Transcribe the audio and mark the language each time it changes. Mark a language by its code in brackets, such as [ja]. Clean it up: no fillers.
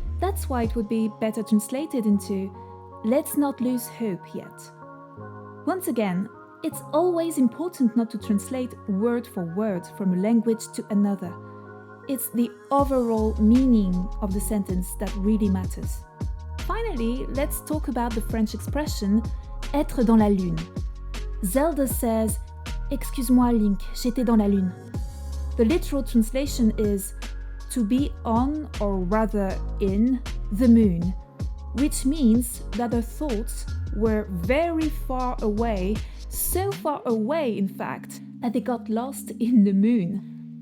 [en] That's why it would be better translated into let's not lose hope yet. Once again, it's always important not to translate word for word from a language to another. It's the overall meaning of the sentence that really matters. Finally, let's talk about the French expression être dans la lune. Zelda says, [fr] excuse-moi Link, j'étais dans la lune. [en] The literal translation is to be on, or rather in, the moon, which means that her thoughts were very far away, so far away in fact, that they got lost in the moon.